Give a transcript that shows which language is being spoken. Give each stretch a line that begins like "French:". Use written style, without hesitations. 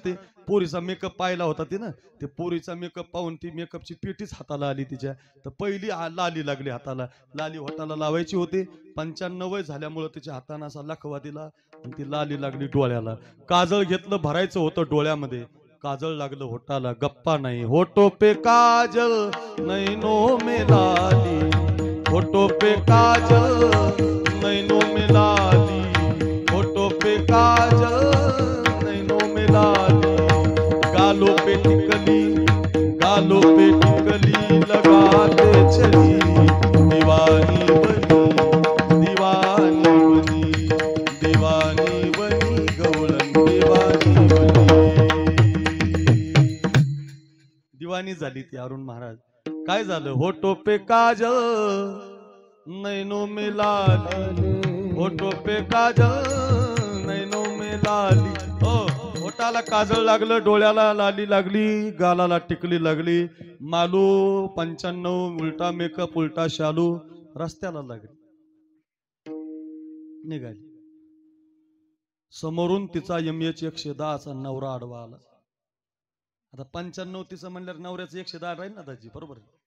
Marathi: ते पोरीचा मेकअप पाहिला होता ती ना, ते पोरीचा मेकअप पाहून ती मेकअपची पेटीच हाताला आली तिच्या. तर पहिली लाली लागली हाताला. लाली होटाला लावायची होती. 95 वय झाल्यामुळे तिच्या हाताने असा लखवा दिला आणि ती लाली लागली डोळ्याला. काजळ घेतलं, भरायचं होतं डोळ्यामध्ये, काजळ लागलं होटाला. गप्पा नाही.
Hindi: होटो पे काजल नैनो में लाली, होटो पे काजल नैनो में लाली, होटो पे काजल नैनो में लाली, गालों पे टिकली, गालों पे टिकली लगाते चली, दीवानी बनी, दीवानी बनी, दीवानी बनी, गवळण दीवानी बनी.
Marathi: दिवानी झाली ती अरुण महाराज. काय झालं?
Hindi: होठो पे काजल नैनो में लाली, होठो पे काजल नैनो में लाली.
Marathi: हो, होठाला काजळ लागलं, डोळ्याला लाली लागली, गालाला टिकली लागली. मालू 95 उलटा मेकअप, उलटा शालू, रस्त्याला लागली, निघाली. समोरून तिचा MH 110चा नवरा आडवा आला. आता 95 तिचं म्हणल्यावर नवऱ्याचं 110 राहील ना दाजी, बरोबर.